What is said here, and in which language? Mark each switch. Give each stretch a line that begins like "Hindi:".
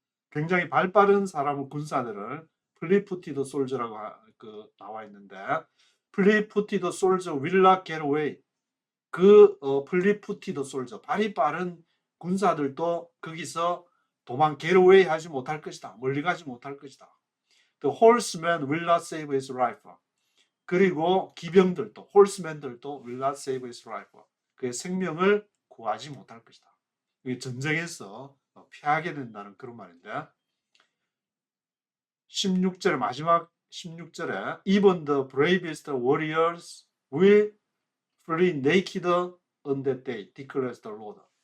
Korean: 굉장히 발 빠른 사람은 군사들을 fleet-footed soldier라고 나와 있는데
English: fleet-footed soldier will not get away.
Korean: 그 fleet-footed soldier 발이 빠른 군사들도 거기서
English: get away
Korean: 하지 못할 것이다. 멀리 가지 못할 것이다.
English: The horseman will not save his life.
Korean: 그리고 기병들도
English: horseman들도 will not save his life.
Korean: 그의 생명을 구하지 못할 것이다. 이게 전쟁에서 피하게 된다는 그런 말인데 16절 마지막 16절에
English: Even the bravest warriors will flee naked on that day, declares the Lord.